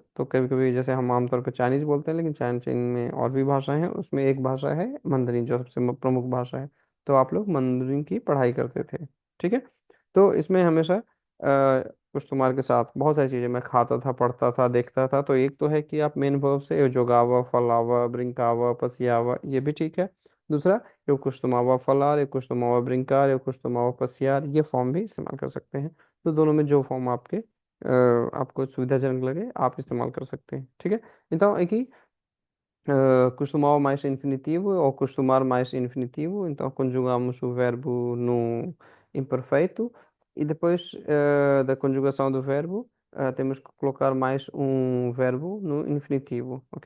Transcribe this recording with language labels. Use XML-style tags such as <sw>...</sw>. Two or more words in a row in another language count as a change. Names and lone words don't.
<hi>तो कभी कभी जैसे हम आमतौर पर चाइनीज बोलते हैं, लेकिन चीन में और भी भाषाएं हैं, उसमें एक भाषा है मंdarin जो सबसे प्रमुख भाषा है। तो आप लोग मंdarin की पढ़ाई करते थे, ठीक है। तो इसमें हमेशा कुछ तुम्हारे के साथ बहुत सारी चीजें मैं खाता था, पढ़ता था, देखता था। तो एक तो है कि आप</hi> <en>main verb</en> <hi>से</hi> <pt>jogava, falava, brincava, passeava,</pt> <hi>ये भी ठीक है। दूसरा,</hi> <pt>eu costumava falar, eu costumava brincar, eu costumava passear,</pt> <hi>ये फॉर्म भी इस्तेमाल कर सकते हैं। तो दोनों में जो फॉर्म आपको सुविधाजनक लगे आप इस्तेमाल कर सकते हैं, ठीक है।</hi> <pt>Então aqui costumava mais infinitivo ou costumar mais infinitivo, então conjugamos o verbo no imperfeito, e depois da conjugação do verbo temos que colocar mais um verbo no infinitivo, ok?</pt>